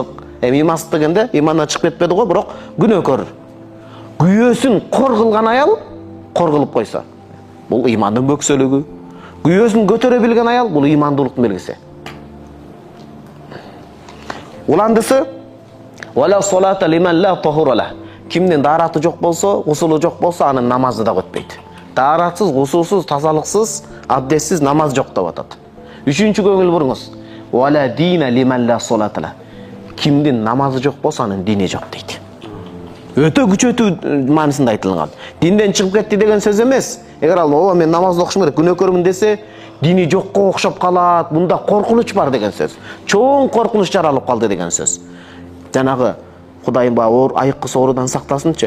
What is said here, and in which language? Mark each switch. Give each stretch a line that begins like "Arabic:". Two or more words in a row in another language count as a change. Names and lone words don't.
Kyrgyz: Имансыз дегенде имандан чыгып кетпеди го, бирок күнөөкөр. Күйөөсүн кор кылган аял кор кылып койсо, бул имандын бөксөлүгү. Күйөөсүн көтөрө билген аял бул имандуулуктун белгиси.
Arabic: Уландысы ولا صلاة لمن لا طهور له.
Kyrgyz: Кимдин даараты жок болсо, гусулу жок болсо, анын намазы да өтпөйт. Дааратсыз, гусулсуз, тазалыксыз, абдессиз намаз жок деп атат. Үчүнчү көңүл буруңуз.
Arabic: ولا دين لمن لا صلاة له.
Kyrgyz: Кимдин намазы жок болсо, анын дини жок дейт. Өтө күчөтүү маанисинде айтылган. Динден чыгып кетти деген сөз эмес. Эгер ал ооба мен намазды окушум керек, күнөөкөрмүн десе, дини жокко окшоп калат, мында коркунуч бар деген сөз. Чоң коркунуч жаралып калды деген сөз. Жанагы Кудайым ба айыккыс оорудан сактасынчы.